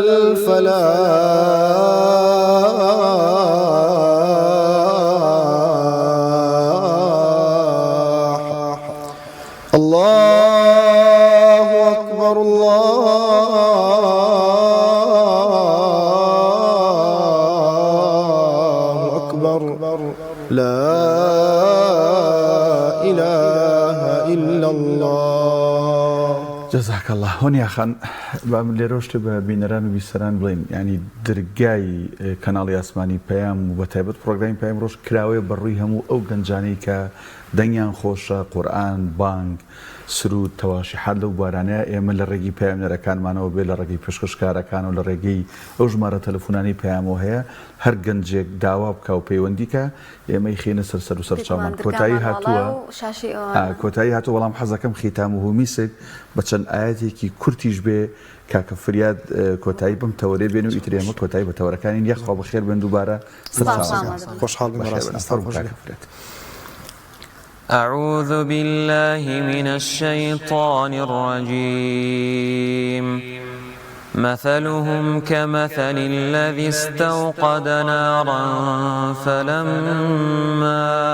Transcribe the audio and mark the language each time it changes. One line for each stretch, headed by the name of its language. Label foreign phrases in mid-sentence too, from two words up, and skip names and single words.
Arabic: الفلاح الله أكبر الله أكبر لا إله إلا الله. جزاك الله.
Central Kurdish: هونیا خان بام لێرۆشتە بە بینەران و بیسەران بڵێن ینی دەرگای کەناڵی ئاسمانی پەیام و بە تایبەت پرۆگرامی پەیام ڕۆژ کراوێ بەڕووی هەموو ئەو گەنجانەی کە دەنگیان خۆشە قورئان بانگ سرود تەواشی حال لەو بارانەیە ئێمە لە ڕێگەی پەیامنەرەکانمانەوە بێ لە ڕێگەی پێشکەشکارەکان و لە ڕێگەی ئەو ژمارە تەلەفۆنانی پەیامەوە هەیە هەر گەنجێک داوا بکە و پەیوەندیکە ئێمەی خێنە سەر و سەرچاومان کۆتایی هاتووە بەڵام حەزەکەم خیتام و هومیسک بە چەند ئاەتێکی کورتیش بێ کاکە فریاد کۆتایی بم تەوەرێ بێن و ئیتر ئێمە کۆتایی بە تەوەرەکانی یەخوا بەخێر بێن دووبارە خۆشحاڵ بن ڕاستن.
Arabic: أعوذ بالله من الشيطان الرجيم مثلهم كمثل الذي استوقد نارا فلما